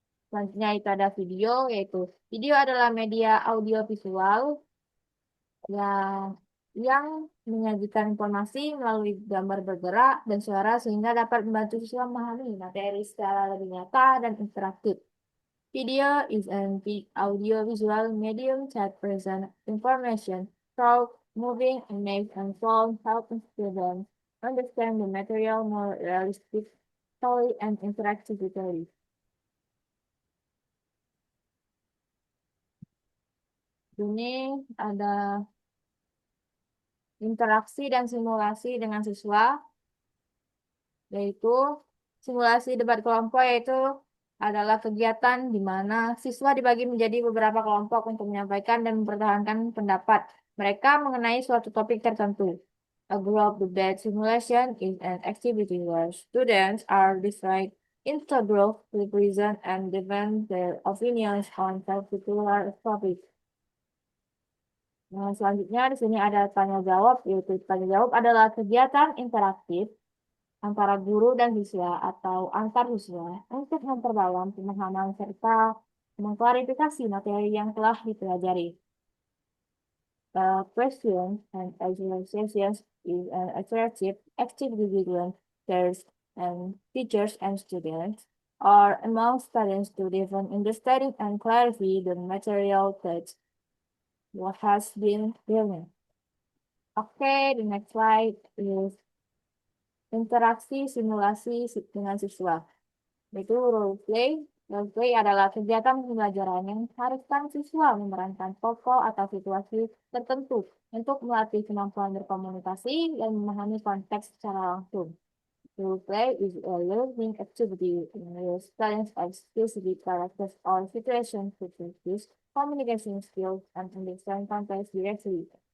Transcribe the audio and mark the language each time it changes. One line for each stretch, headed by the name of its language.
Indonesian: Selanjutnya itu ada video, yaitu video adalah media audio visual yang menyajikan informasi melalui gambar bergerak dan suara sehingga dapat membantu siswa memahami materi secara lebih nyata dan interaktif.
English: Video is an audio-visual medium that presents information through moving image and sound, helping students understand the material more realistically and interactively.
Indonesian: Ini ada interaksi dan simulasi dengan siswa, yaitu simulasi debat kelompok yaitu adalah kegiatan di mana siswa dibagi menjadi beberapa kelompok untuk menyampaikan dan mempertahankan pendapat mereka mengenai suatu topik tertentu.
English: A group debate simulation is an activity where students are divided into groups to present and defend their opinions on particular topic.
Indonesian: Nah, selanjutnya di sini ada tanya jawab, yaitu tanya jawab adalah kegiatan interaktif antara guru dan siswa atau antar siswa untuk memperdalam pemahaman serta mengklarifikasi materi yang telah dipelajari.
English: Questions and exercises is an interactive activity between teachers and students or among students to deepen understanding and clarify the material that what has been given. Okay, the next slide is
Indonesian: interaksi simulasi dengan siswa. Yaitu role play. Role play adalah kegiatan pembelajaran yang mengharuskan siswa memerankan tokoh atau situasi tertentu untuk melatih kemampuan berkomunikasi dan memahami konteks secara langsung.
English: Role play is a learning activity in which students are specific characters or situations to practice communication skills, and understand context directly.